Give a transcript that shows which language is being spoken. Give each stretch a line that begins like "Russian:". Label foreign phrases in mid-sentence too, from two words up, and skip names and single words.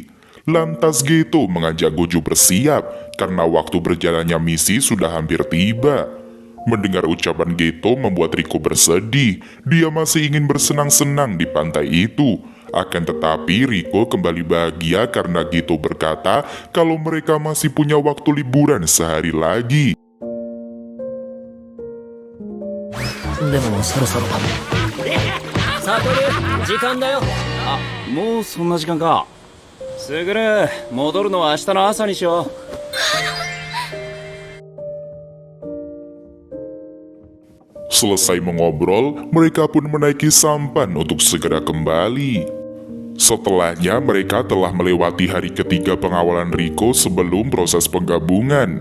Indonesian: Lantas Geto mengajak Gojo bersiap karena waktu berjalannya misi sudah hampir tiba. Mendengar ucapan Geto membuat Riko bersedih. Dia masih ingin bersenang-senang di pantai itu. Akan tetapi Riko kembali bahagia karena Geto berkata kalau mereka masih punya waktu liburan sehari lagi.
Japanese: でもそろそろサトル時間だよ。あ、もうそんな時間か。すぐる戻るのは明日の朝にしよう。
Indonesian: Selesai mengobrol, mereka pun menaiki sampan untuk segera kembali. Setelahnya mereka telah melewati hari ketiga pengawalan Riko sebelum proses penggabungan.